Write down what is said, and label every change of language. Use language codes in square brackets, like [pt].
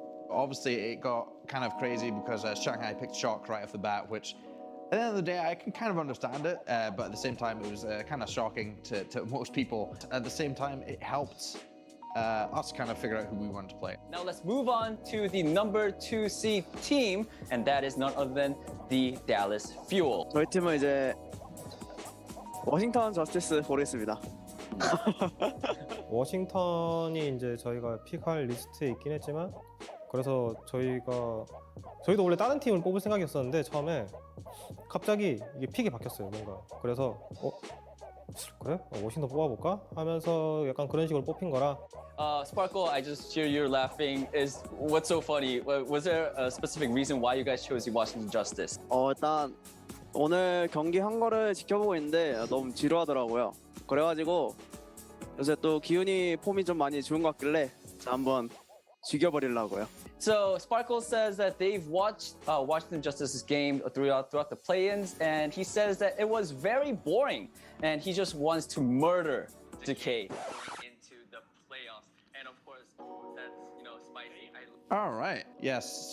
[en] Obviously, it got kind of crazy because Shanghai picked Shock right off the bat, which at the end of the day, I can kind of understand it, but at the same time, it was kind of shocking to most people. At the same time, it helped us kind of figure out who we wanted to play. Now let's move on to the number 2 seed team, and that is none other than the Dallas Fuel. [ko] 저희 팀은 이제 워싱턴 저스티스 보겠습니다. 워싱턴이 이제 저희가 픽할 리스트에 있긴 했지만, 그래서 저희도 원래 다른 팀을 뽑을 생각이었었는데 처음에 갑자기 이게 픽이 바뀌었어요, 뭔가. 그래서 그래? 워싱턴 뽑아볼까? 하면서 약간 그런 식으로 뽑힌 거라. [en] Sparkle, I just hear you're laughing. What's so funny? Was there a specific reason why you guys chose the Washington Justice? [ko] 일단 오늘 경기 한 거를 지켜보고 있는데 너무 지루하더라고요. 그래가지고 요새 또 기훈이 폼이 좀 많이 좋은 것 같길래 한번 죽여버리려고요. [en] So Sparkle says that they've watched Washington Justice's game throughout the play-ins, and he says that it was very boring, and he just wants to murder Decay into the playoffs. And of course, that's spicy. All right. Yes.